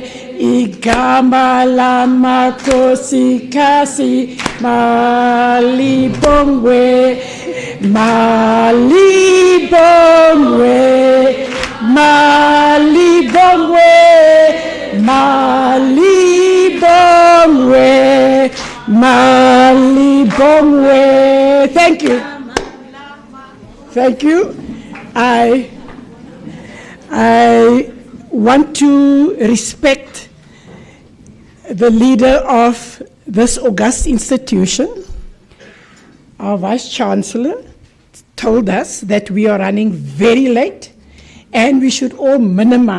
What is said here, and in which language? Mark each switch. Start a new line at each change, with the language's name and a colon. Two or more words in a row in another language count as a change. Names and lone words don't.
Zulu: Igama lama kosi kasi malibongwe. Malibongwe. Malibongwe. Malibongwe. Malibongwe.
English: Thank you. Thank you. I want to respect the leader of this august institution. Our Vice Chancellor told us that we are running very late and we should all minimize.